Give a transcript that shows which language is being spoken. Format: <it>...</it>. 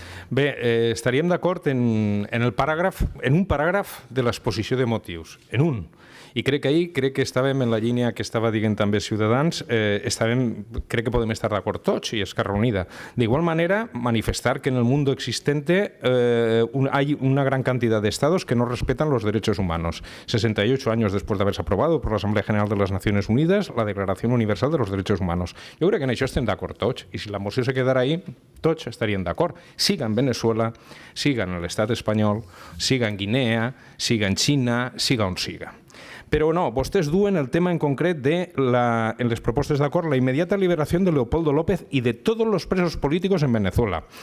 <ca>Bé, estaríem d'acord en un paràgraf de l'exposició de motius, en un. I crec que estàvem en la línia que estava dient també Ciutadans, crec que podem estar d'acord tots i Esquerra Unida.</ca> <es>De igual manera, manifestar que en el mundo existente hay una gran cantidad de estados que no respetan los derechos humanos. 68 años después de haberse aprobado por la Asamblea General de las Naciones Unidas la Declaración Universal de los Derechos Humanos.</es> <ca>Jo crec que en això estem d'acord tots, i si la moció se quedara ahí, tots estarien d'acord. Siga en Venezuela, siga en l'estat espanyol, siga en Guinea, siga en Xina, siga on siga. Però no, vostès duen el tema en concret en les propostes d'acord, la immediata liberació de Leopoldo López i de tots els presos polítics en Venezuela.</ca>